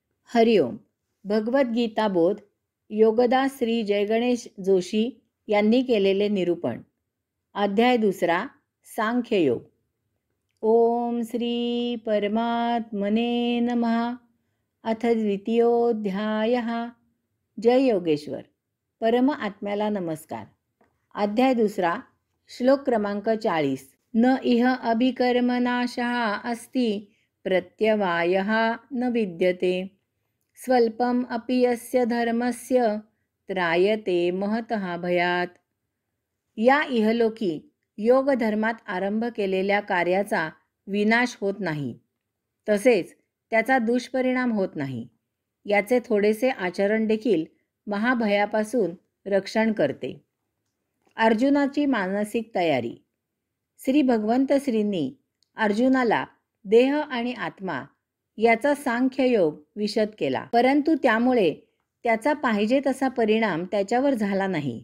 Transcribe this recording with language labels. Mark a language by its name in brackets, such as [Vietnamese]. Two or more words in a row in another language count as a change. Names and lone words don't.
[Marathi] हरिओम. भगवद्गीता बोध योगदास श्री जयगणेश जोशी यांनी केलेले निरूपण. अध्याय दुसरा, [Sanskrit] सांख्ययोग. ओम श्री परमात्मने नमः. अथ द्वितीयोऽध्यायः. जय योगेश्वर. [Marathi] परम आत्म्याला नमस्कार. अध्याय दुसरा, श्लोक क्रमांक 40. [Sanskrit] न इह अभिकर्मनाशः अस्ति प्रत्यवायः न विद्यते स्वल्पम अपि यस्य धर्मस्य त्रायते महतः भयात. [Marathi] या इहलोकी योग धर्मात आरंभ केलेल्या कार्याचा विनाश होत नाही, तसेच त्याचा दुष्परिणाम होत नाही. याचे थोडेसे आचरण देखील महाभयापासून रक्षण करते. अर्जुनाची मानसिक तयारी. श्री भगवंत श्रींनी अर्जुनाला देह आणि आत्मा याचा सांख्ययोग विशद केला, परंतु त्यामुळे त्याचा पाहिजे तसा परिणाम त्याच्यावर झाला नाही.